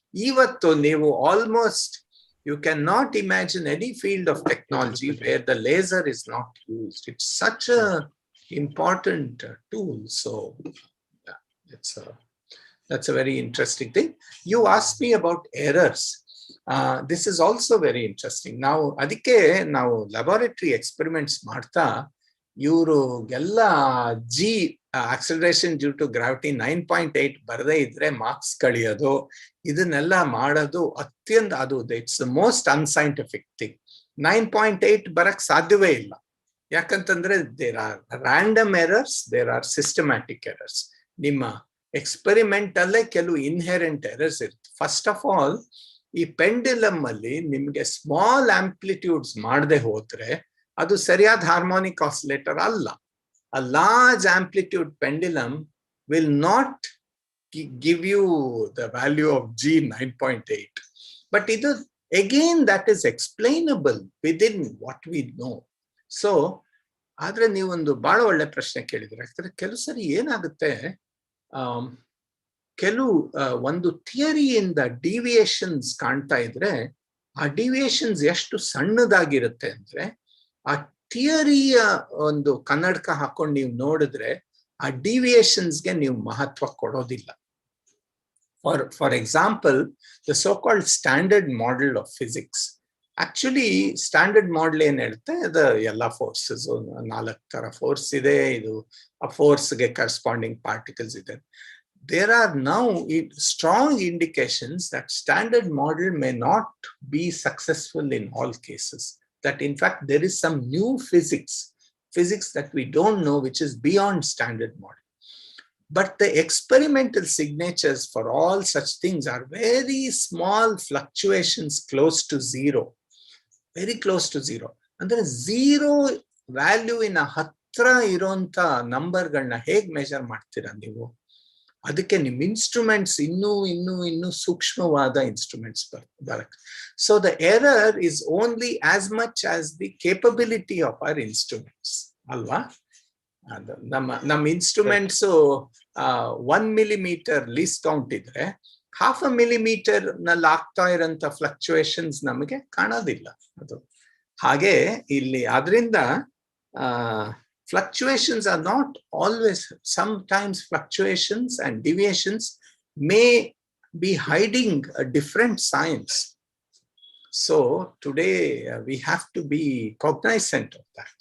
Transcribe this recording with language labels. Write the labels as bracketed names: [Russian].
[Kannada] ಇವತ್ತು ನೀವು [English] Almost you cannot imagine any field of technology where the laser is not used. It's such a important tool. So yeah, that's a very interesting thing. You asked me about errors. This is also very interesting. [Kannada] ನಾವು ಅದಕ್ಕೆ ನಾವು laboratory experiments ಮಾಡ್ತಾ ಇವ್ರಿಗೆಲ್ಲ G acceleration due to gravity 9.8 ಬರದೇ ಇದ್ರೆ marks ಕಳಿಯೋದು, ಇದನ್ನೆಲ್ಲ ಮಾಡೋದು ಅತ್ಯಂತ ಅದು [English] It's the most unscientific thing. 9.8 [Kannada] ಬರಕ್ ಸಾಧ್ಯವೇ ಇಲ್ಲ. ಯಾಕಂತಂದ್ರೆ [English] There are random errors, there are systematic errors. [Kannada] ನಿಮ್ಮ ಎಕ್ಸ್ಪೆರಿಮೆಂಟ್ ಅಲ್ಲೇ ಕೆಲವು ಇನ್ಹೆರೆಂಟ್ ಎರರ್ಸ್ ಇರುತ್ತೆ. ಫಸ್ಟ್ ಆಫ್ ಆಲ್, ಈ ಪೆಂಡ್ಯುಲಮ್ ಅಲ್ಲಿ ನಿಮ್ಗೆ ಸ್ಮಾಲ್ ಆಂಪ್ಲಿಟ್ಯೂಡ್ಸ್ ಮಾಡದೆ ಹೋದ್ರೆ ಅದು ಸರಿಯಾದ ಹಾರ್ಮೋನಿಕ್ ಆಸಿಲೇಟರ್ ಅಲ್ಲ. [English] A large amplitude pendulum will not give you the value of G 9.8. But again, that is explainable within what we know. [Kannada] So, ಆದ್ರೆ ನೀವೊಂದು ಬಹಳ ಒಳ್ಳೆ ಪ್ರಶ್ನೆ ಕೇಳಿದ್ರೆ, ಯಾಕಂದ್ರೆ ಕೆಲವು ಸರಿ ಏನಾಗುತ್ತೆ, ಕೆಲವು ಒಂದು ಥಿಯರಿಯಿಂದ ಡಿವಿಯೇಷನ್ಸ್ ಕಾಣ್ತಾ ಇದ್ರೆ ಆ ಡಿವಿಯೇಷನ್ಸ್ ಎಷ್ಟು ಸಣ್ಣದಾಗಿರುತ್ತೆ ಅಂದ್ರೆ ಆ ಥಿಯರಿಯ ಒಂದು ಕನ್ನಡಕ ಹಾಕೊಂಡು ನೀವು ನೋಡಿದ್ರೆ ಆ ಡಿವಿಯೇಷನ್ಸ್ಗೆ ನೀವು ಮಹತ್ವ ಕೊಡೋದಿಲ್ಲ. [English] For example, the so called standard model of physics. [Kannada] Actually standard model ಏನ್ ಹೇಳುತ್ತೆ, ಅದು ಎಲ್ಲ ಫೋರ್ಸಸ್ 4 ತರ ಫೋರ್ಸ್ ಇದೆ, ಇದು ಆ ಫೋರ್ಸ್ಗೆ ಕರೆಸ್ಪಾಂಡಿಂಗ್ ಪಾರ್ಟಿಕಲ್ಸ್ ಇದೆ. [English] There are now strong indications that standard model may not be successful in all cases. That in fact there is some new physics that we don't know, which is beyond standard model. But the experimental signatures for all such things are very small fluctuations close to zero, very close to zero. And there is zero value in a [Kannada] hatra ironta number galna heg measure ಮಾಡ್ತೀರಾ ನೀವು? ಅದಕ್ಕೆ ನಿಮ್ಮ instruments ಇನ್ನೂ ಸೂಕ್ಷ್ಮವಾದ instruments ಬರಕ್. [English] So the error is only as much as the capability of our instruments ಅಲ್ವಾ? [Kannada] ನಮ್ಮ instruments 1 millimeter least count ಇದ್ರೆ 0.5 millimeter ನಲ್ಲಿ ಆಗ್ತಾ ಇರೋಂಥ ಫ್ಲಕ್ಚುಯೇಷನ್ಸ್ ನಮಗೆ ಕಾಣೋದಿಲ್ಲ. ಅದು ಹಾಗೆ ಇಲ್ಲಿ ಆದ್ರಿಂದ [English] fluctuations are not always, sometimes fluctuations and deviations may be hiding a different science. So today we have to be cognizant of that.